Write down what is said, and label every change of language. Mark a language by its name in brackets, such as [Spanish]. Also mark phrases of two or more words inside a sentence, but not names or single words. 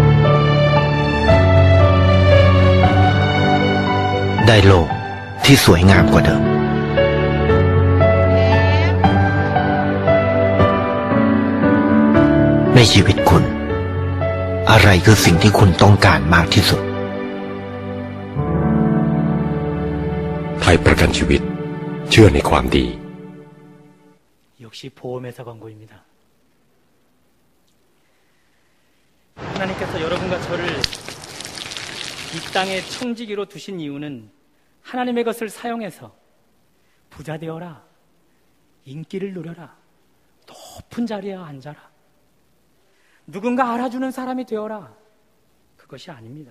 [Thai] ได้โลกที่สวยงามกว่าเดิมในชีวิตคุณอะไรคือสิ่งที่คุณต้องการมากที่สุด ไทยประกันชีวิตเชื่อในความดี [Korean] 역시 보험회사 광고입니다. 하나님께서 여러분과 저를 이 땅의 청지기로 두신 이유는 하나님의 것을 사용해서 부자 되어라, 인기를 누려라, 높은 자리에 앉아라, 누군가 알아주는 사람이 되어라, 그것이 아닙니다.